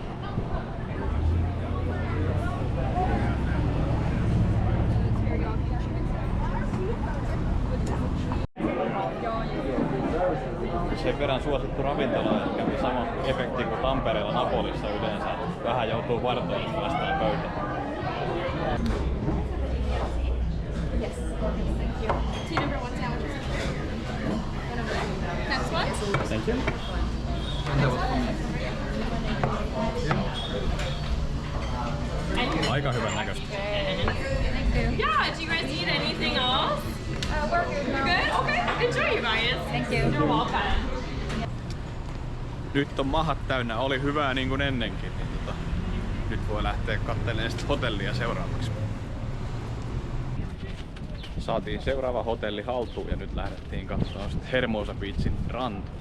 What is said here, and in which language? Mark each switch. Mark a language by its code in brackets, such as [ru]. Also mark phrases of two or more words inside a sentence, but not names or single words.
[fi] Sen verran suosittu ravintola, että kävi sama efekti kuin Tampereella Napolissa yleensä. Vähän joutuu vartoilla päästään pöytään. [en] Yes. Thank you. 2 number 1 sandwiches. Next one? Thank you. [fi] Aika hyvän näköistä. [en] Yeah, do you guys need anything else? We're good. You're good? Okay. Enjoy, you guys. Thank you. You're welcome. [fi] Nyt on mahat täynnä, oli hyvää niin kuin ennenkin. Niin nyt voi lähteä katselemaan sitä hotellia seuraavaksi. Saatiin seuraava hotelli haltuun ja nyt lähdettiin katsomaan Hermosa Beachin rantaa.